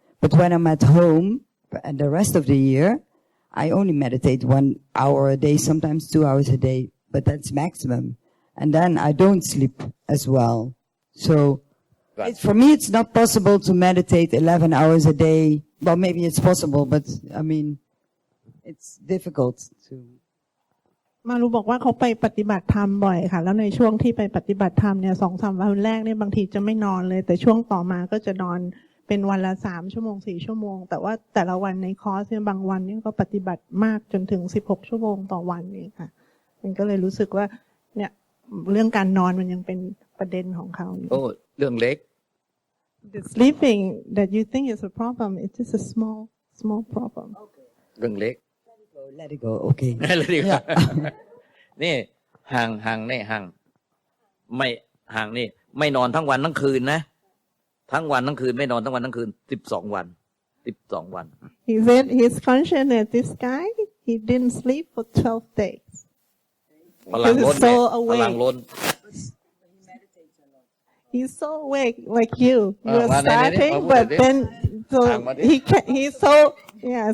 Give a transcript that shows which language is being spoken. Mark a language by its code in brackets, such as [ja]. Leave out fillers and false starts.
[en] But when I'm at home and the rest of the year, I only meditate 1 hour a day, sometimes 2 hours a day, but that's maximum. And then I don't sleep as well. So for me, it's not possible to meditate 11 hours a day. Well, maybe it's possible, but I mean, it's difficult to. [th] มารู้บอกว่าเขาไปปฏิบัติธรรมบ่อยค่ะแล้วในช่วงที่ไปปฏิบัติธรรมเนี่ย 2-3 วันแรกเนี่ยบางทีจะไม่นอนเลยแต่ช่วงต่อมาก็จะนอนเป็นวันละ3 ชั่วโมง 4 ชั่วโมงแต่ว่าแต่ละวันในคอร์สเนี่ยบางวันเนี่ยก็ปฏิบัติมากจนถึง16 ชั่วโมงต่อวันนี่ค่ะมันก็เลยรู้สึกว่าเนี่ยเรื่องการนอนมันยังเป็นประเด็นของเขาโอ้ เรื่องเล็ก [en] The sleeping that you think is a problem it's just a small problem [th] เรื่องเล็ก [en] Let it go. Okay. Let it go. [th] นี่ห่างนี่ห่างไม่ห่างนี่ไม่นอนทั้งวันทั้งคืนนะทั้งวันทั้งคืนไม่นอนทั้งวันทั้งคืน12 วัน 12 วัน [en] He said he's conscious that this guy he didn't sleep for 12 days. [th] พลังล้นพลังล้น [en] He's so awake like you. You're starting, but then so he's so yeah.